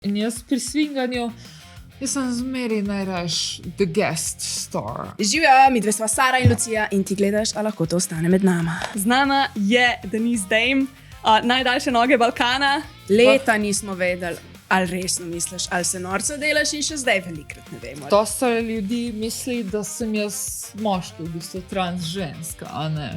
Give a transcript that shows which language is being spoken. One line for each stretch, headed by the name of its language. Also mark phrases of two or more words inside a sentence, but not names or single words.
Slovenian: In jaz pri swinganju, jaz sem zmeri najraš
English: the guest star.
Slovenian: Živjo, mi dve sva Sara in Lucija in ti gledaš, a lahko to ostane med nama. Z nama je Denise Dame, najdaljše noge Balkana. Leta nismo vedeli, ali resno misliš, ali se norca delaš in še zdaj velikrat ne vemo. Dosta ljudi misli, da sem jaz moški, v bistvu trans ženska, a ne.